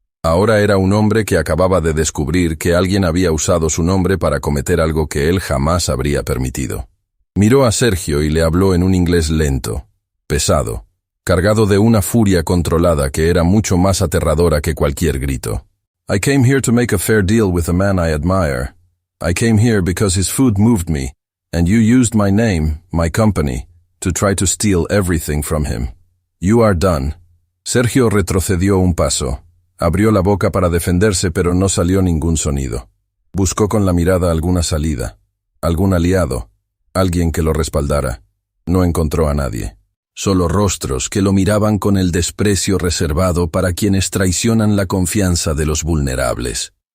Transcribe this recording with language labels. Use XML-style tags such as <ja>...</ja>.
<es>Ahora era un hombre que acababa de descubrir que alguien había usado su nombre para cometer algo que él jamás habría permitido. Miró a Sergio y le habló en un inglés lento, pesado, cargado de una furia controlada que era mucho más aterradora que cualquier grito.</es> <en>I came here to make a fair deal with a man I admire. I came here because his food moved me, and you used my name, my company, to try to steal everything from him. You are done.</en> <es>Sergio retrocedió un paso. Abrió la boca para defenderse, pero no salió ningún sonido. Buscó con la mirada alguna salida, algún aliado, alguien que lo respaldara. No encontró a nadie. Solo rostros que lo miraban con el desprecio reservado para quienes traicionan la confianza de los vulnerables.</es>